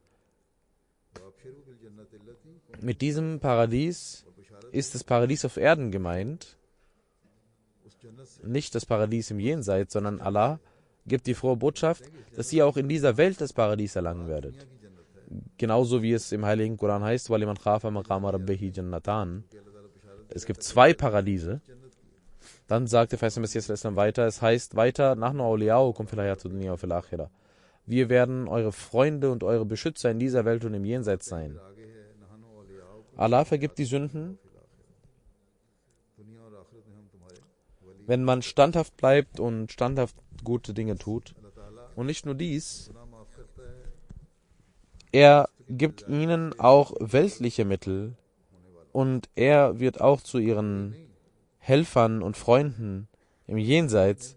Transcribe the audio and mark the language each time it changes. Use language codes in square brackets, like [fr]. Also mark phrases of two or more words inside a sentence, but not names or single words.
[de] Mit diesem Paradies ist das Paradies auf Erden gemeint. Nicht das Paradies im Jenseits, sondern Allah gibt die frohe Botschaft, dass ihr auch in dieser Welt das Paradies erlangen werdet. Genauso wie es im Heiligen Koran heißt, [ar] وَلِمَنْ خَافَ مَقَامَ رَبِّهِ جَنَّتَانِ. [de] Es gibt 2 Paradiese. Dann sagt der verheißene Messias weiter, es heißt weiter, [ar] نَحْنُ أَوْلِيَاؤُكُمْ فِي الْحَيَاةِ الدُّنْيَا وَفِي الْآخِرَةِ. [de] Wir werden eure Freunde und eure Beschützer in dieser Welt und im Jenseits sein. Allah vergibt die Sünden wenn man standhaft bleibt und standhaft gute Dinge tut. Und nicht nur dies, er gibt ihnen auch weltliche Mittel und er wird auch zu ihren Helfern und Freunden im Jenseits.